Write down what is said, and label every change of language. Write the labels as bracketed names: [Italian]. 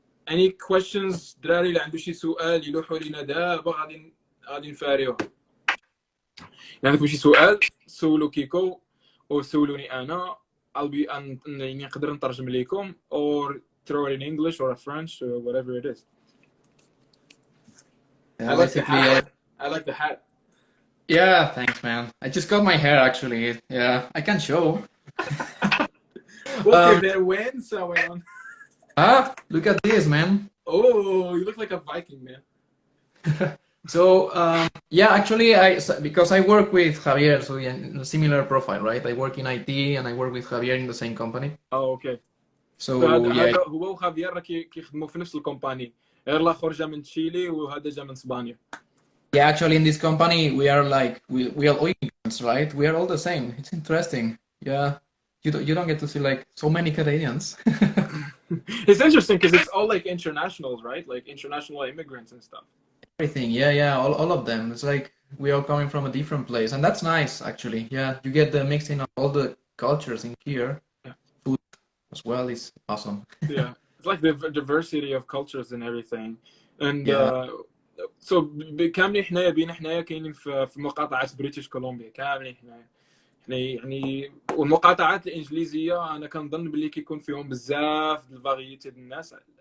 [English] Any questions [Arabic] دراري اللي عنده شي سؤال يلوحوا لينا دابا غادي نفاريوه. إلا عندكم شي سؤال سولوا كيكو او سولوني انا. [English] I'll be [Arabic] يعني نقدر نترجم لكم [English] or throw it in English or French or whatever it is. Yeah, I like the basically, hat. I like the hat. yeah, thanks, man. I just got my hair actually. Yeah, I can show. Okay, there wins someone. Look at this, man. Oh, you look like a Viking, man. So yeah, actually, because I work with Javier, so yeah, in a similar profile, right? I work in IT and I work with Javier in the same company. Oh, okay. So [Arabic] هذا [English] yeah, [Arabic] هو وخافير كيخدموا في نفس الكومباني، غير الاخر جا من تشيلي وهذا جا من اسبانيا. [English] yeah, actually, in this company, we are like we are all immigrants, right? We are all the same. It's interesting. Yeah, you don't get to see like so many Canadians. It's interesting because it's all like internationals, right? Like international immigrants and stuff. Everything, yeah, all of them. It's like we all coming from a different place, and that's nice, actually. Yeah, you get the mixing of all the cultures in here. Yeah. Food as well is awesome. Yeah, it's like the diversity of cultures and everything. And Yeah. [Arabic] so كاملين حنايا بين حنايا كاينين في مقاطعة بريتش كولومبيا كاملين حنايا. حنا يعني والمقاطعات الانجليزيه انا كنظن باللي كيكون فيهم بزاف د الفاريتي د الناس.